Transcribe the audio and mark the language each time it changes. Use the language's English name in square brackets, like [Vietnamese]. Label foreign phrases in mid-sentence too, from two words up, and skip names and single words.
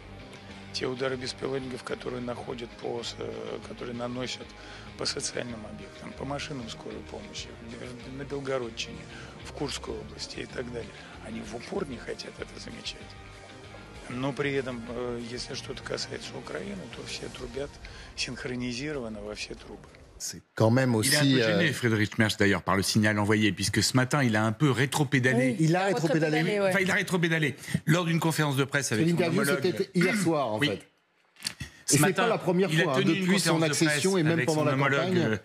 [Russian] Те удары беспилотников, которые которые наносят по социальным объектам, по машинам скорой помощи, на Белгородчине, в Курской области и так далее. Они в упор не хотят это замечать. Но при этом, если что-то касается Украины, то все трубят синхронизированно во все трубы. [French] C'est quand même aussi. Il est un peu gêné, Friedrich Merz, d'ailleurs, par le signal envoyé, puisque ce matin, il a un peu rétropédalé. Oui, il a rétropédalé. Oui, enfin, il a rétropédalé lors d'une conférence de presse avec son homologue. C'était hier soir, en fait. Ce matin, pas la première fois, il a tenu depuis son accession et même pendant la campagne.